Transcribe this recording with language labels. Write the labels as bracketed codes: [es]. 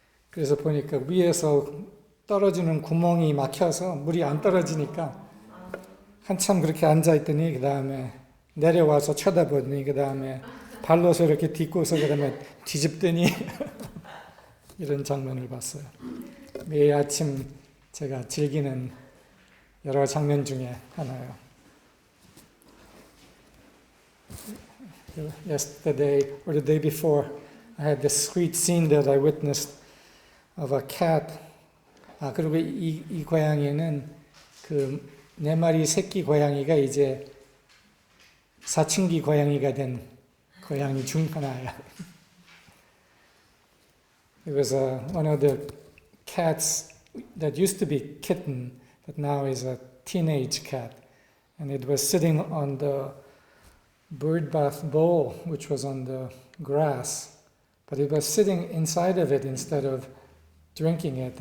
[ko] 그래서 보니까 위에서 떨어지는 구멍이 막혀서 물이 안 떨어지니까 한참 그렇게 앉아있더니 그 다음에 내려와서 쳐다보더니 그 다음에 발로서 이렇게 딛고서 그 다음에 뒤집더니 이런 장면을 봤어요. 매일 아침 제가 즐기는 여러 장면 중에 하나예요. [en] Yesterday or the day before, I had this sweet scene that I witnessed of a cat. [ko] 그리고 이 고양이는 그 4마리 새끼 고양이가 이제 사춘기 고양이가 된 고양이 중 하나예요. [en] It was one of the cats that used to be kitten, but now is a teenage cat. And it was sitting on the bird bath bowl, which was on the grass. But it was sitting inside of it instead of drinking it.